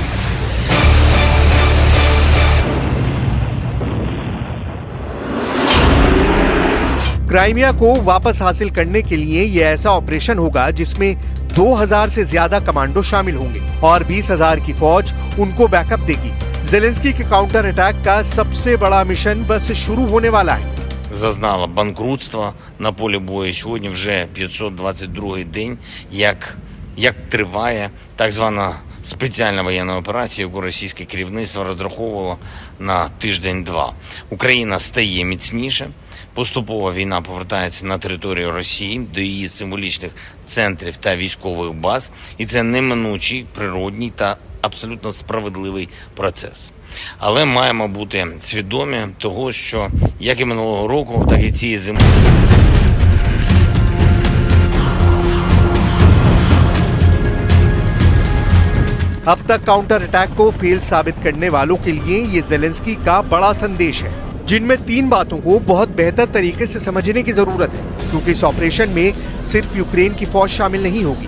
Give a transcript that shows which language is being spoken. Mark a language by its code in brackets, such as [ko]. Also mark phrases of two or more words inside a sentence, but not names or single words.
[hi] क्राइमिया को वापस हासिल करने के लिए यह ऐसा ऑपरेशन होगा जिसमें 2,000 से ज्यादा कमांडो शामिल होंगे और 20,000 की फौज उनको बैकअप देगी। ज़ेलेंस्की के [en] counter attack [hi] का सबसे बड़ा मिशन बस शुरू होने वाला है। [uk] Зазнала банкрутства на полі бою. Сьогодні вже 522-й день, як триває так звана спеціальна воєнна операція, яку російське керівництво розраховувало на тиждень-два. Україна стає міцніше. Поступово війна повертається на територію Росії, до її символічних центрів та військових баз. І це неминучий, природній та абсолютно справедливий процес. Але маємо бути свідомі того, що як і минулого року, так і цієї зими. [hi] अब तक [en] counter attack [hi] को फेल साबित करने वालों के लिए ये ज़ेलेंस्की का बड़ा संदेश है, जिनमें 3 बातों को बहुत बेहतर तरीके से समझने की जरूरत है, क्योंकि इस ऑपरेशन में सिर्फ यूक्रेन की फौज शामिल नहीं होगी।